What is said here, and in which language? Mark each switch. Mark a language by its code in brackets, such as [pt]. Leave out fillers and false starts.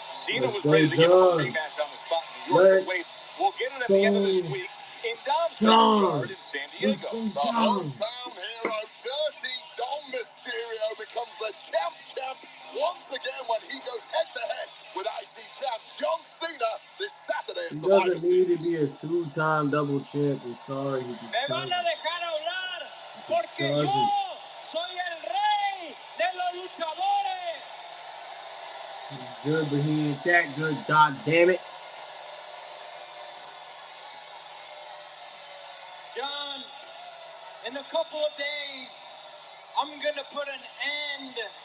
[en] Cena was ready to give him a rematch on the spot in New York, but wait, we'll get it at the end of this week in Dom's backyard in San Diego. The hometown hero, Dirty Dom Mysterio, becomes the champ once again when he goes head-to-head with IC champ John Cena this Saturday. He doesn't need to be a 2-time double champ. I'm sorry, he just [es] Me van a dejar hablar porque yo soy el rey de los luchadores. [en] He's good, but he ain't that good, god damn it. John, in a couple of days, I'm gonna put an end.